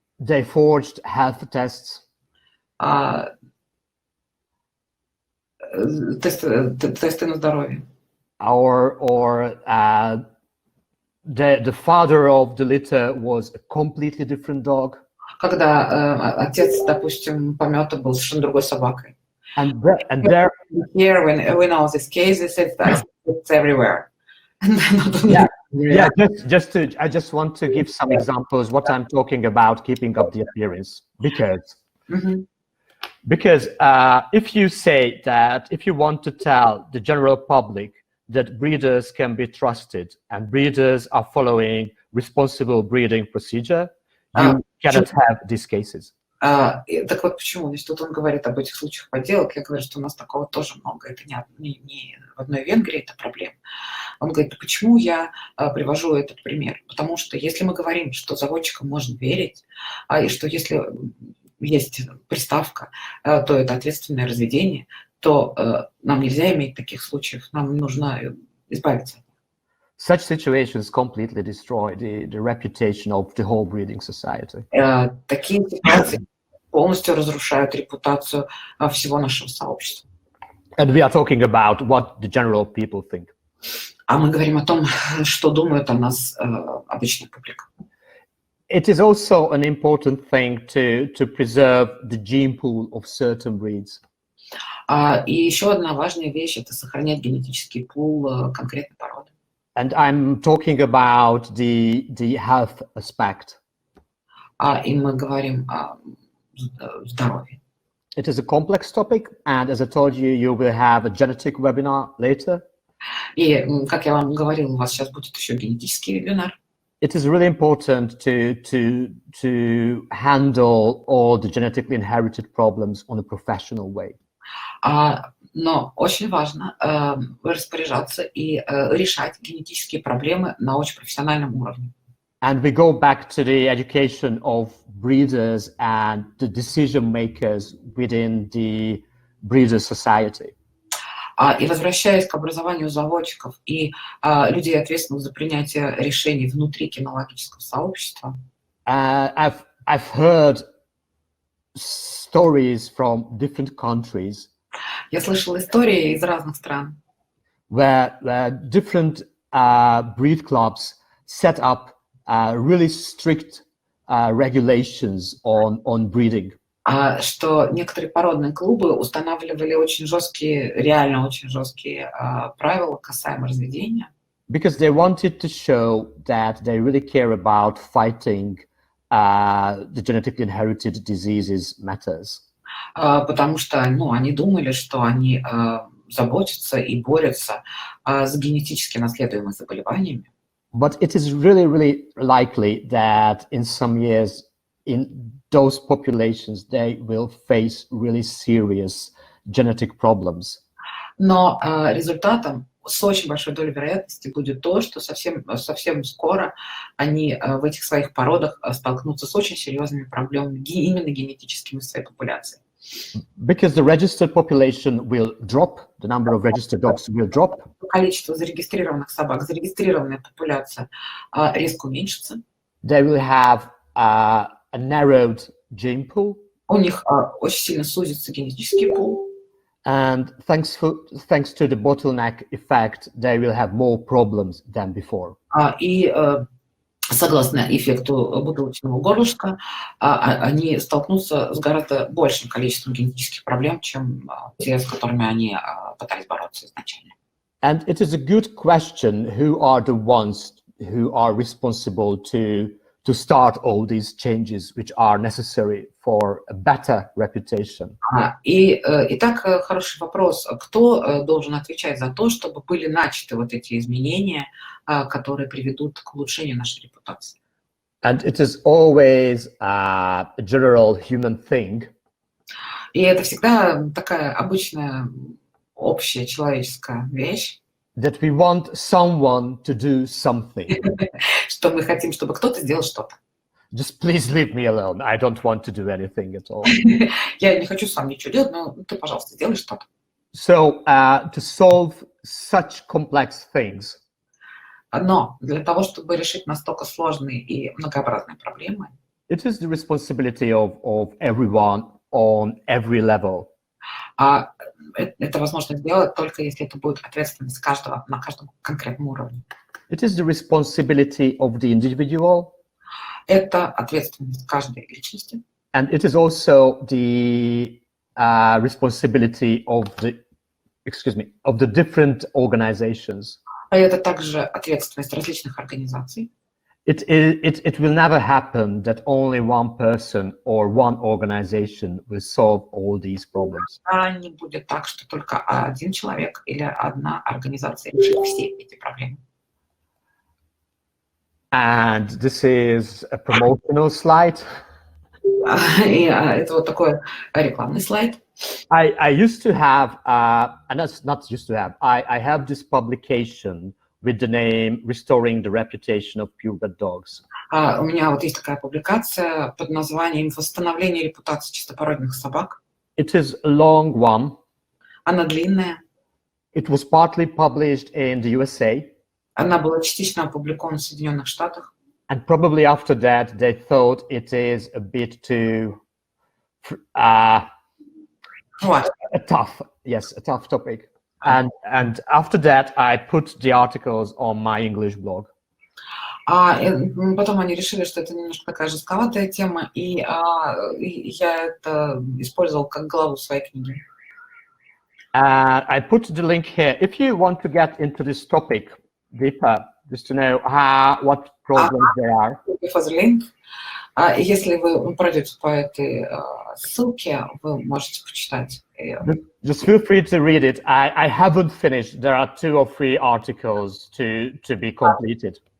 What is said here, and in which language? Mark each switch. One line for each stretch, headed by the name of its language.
English: They forged health tests.
Russian: Тесты на здоровье.
English: Or the father of the litter was a completely different dog.
Russian: Когда отец, допустим, помета был совершенно другой собакой.
English: And there, Here, when we know these cases, it's everywhere. yeah. I just want to give some examples what I'm talking about, keeping up the appearance, because if you say that, if you want to tell the general public that breeders can be trusted and breeders are following responsible breeding procedure, you cannot have these cases.
Russian: Так вот почему? Значит, тут он говорит об этих случаях подделок. Я говорю, что у нас такого тоже много. Это не в одной Венгрии это проблема. Он говорит, почему я привожу этот пример? Потому что если мы говорим, что заводчикам можно верить, и что если есть приставка, то это ответственное разведение, то нам нельзя иметь таких случаев. Нам нужно избавиться от них.
English: Such situations completely destroy the reputation of the whole breeding society.
Russian: Такие ситуации полностью разрушают репутацию всего нашего сообщества.
English: And we are talking about what the general people think.
Russian: А мы говорим о том, что думают о нас обычная публика.
English: It is also an important thing to preserve the gene pool of certain breeds.
Russian: И еще одна важная вещь – это сохранять генетический пул конкретной породы.
English: And I'm talking about the health aspect.
Russian: И мы говорим о здоровье.
English: It is a complex topic, and as I told you, you will have a genetic webinar later.
Russian: И, как я вам говорил, у вас сейчас будет еще генетический вебинар.
English: It is really important to handle all the genetically inherited problems on a professional way.
Russian: Но очень важно распоряжаться и решать генетические проблемы на очень профессиональном уровне.
English: And we go back to the education of breeders and the decision makers within the breeder society.
Russian: И возвращаясь к образованию заводчиков и людей, ответственных за принятие решений внутри кинологического сообщества.
English: I've heard stories from different countries.
Russian: Я слышала истории из разных стран,
English: where different breed clubs set up really strict regulations on breeding.
Russian: Что некоторые породные клубы устанавливали очень жесткие, реально очень жесткие правила касаемо разведения.
English: Because they wanted to show that they really care about fighting the genetically inherited diseases matters.
Russian: Потому что, они думали, что они заботятся и борются с генетически наследуемыми заболеваниями.
English: But it is really, really likely that in some years, in those populations, they will face really serious genetic problems.
Russian: Но результатом с очень большой долей вероятности будет то, что совсем скоро они в этих своих породах столкнутся с очень серьезными проблемами именно генетическими в своей популяции.
English: Because the registered population will drop, the number of registered dogs will drop.
Russian: Количество зарегистрированных собак, зарегистрированная популяция резко уменьшится.
English: They will have a narrowed gene pool.
Russian: У них очень сильно сузится генетический пул.
English: And thanks to the bottleneck effect, they will have more problems than before.
Russian: И согласно эффекту бутылочного горлышка, они столкнутся с гораздо большим количеством генетических проблем, чем те, с которыми они пытались бороться изначально.
English: And it is a good question, who are the ones who are responsible to start all these changes which are necessary for a better reputation.
Russian: Итак, хороший вопрос. Кто должен отвечать за то, чтобы были начаты вот эти изменения, которые приведут к улучшению нашей репутации?
English: And it is always a general human thing.
Russian: И это всегда такая обычная, общая человеческая вещь.
English: That we want someone to do something.
Russian: Что мы хотим, чтобы кто-то сделал что-то.
English: Just please leave me alone. I don't want to do anything at all.
Russian: Я не хочу сам ничего делать, но ты, пожалуйста, сделай что-то.
English: So, to solve such complex things,
Russian: Но для того, чтобы решить настолько сложные и многообразные проблемы,
English: it is the responsibility of everyone on every level.
Russian: Это возможно сделать только если это будет ответственность каждого на каждом конкретном уровне.
English: It is the responsibility of the individual.
Russian: Это ответственность каждой личности.
English: And it is also the responsibility of the different organizations.
Russian: Это также ответственность различных организаций.
English: It will never happen that only one person or one organization will solve all these problems.
Russian: Не будет так, что только один человек или одна организация решит все эти проблемы.
English: And this is a promotional slide.
Russian: И это вот такой рекламный слайд.
English: I used to have, and that's not used to have, I have this publication with the name Restoring the Reputation of Purebred Dogs.
Russian: У меня вот есть такая публикация под названием «Восстановление репутации чистопородных собак».
English: It is a long one.
Russian: Она длинная.
English: It was partly published in the USA.
Russian: Она была частично опубликована в Соединенных Штатах.
English: And probably after that, they thought it is a bit too a tough topic. And after that, I put the articles on my English blog.
Russian: Потом они решили, что это немножко такая жестковатая тема, и я это использовал как главу своей книги.
English: I put the link here. If you want to get into this topic deeper, just to know what problems there are.
Russian: Если вы пройдете по этой ссылке, вы можете почитать.
English: Just feel free to read it. I haven't finished. There are 2 or 3 articles to be completed.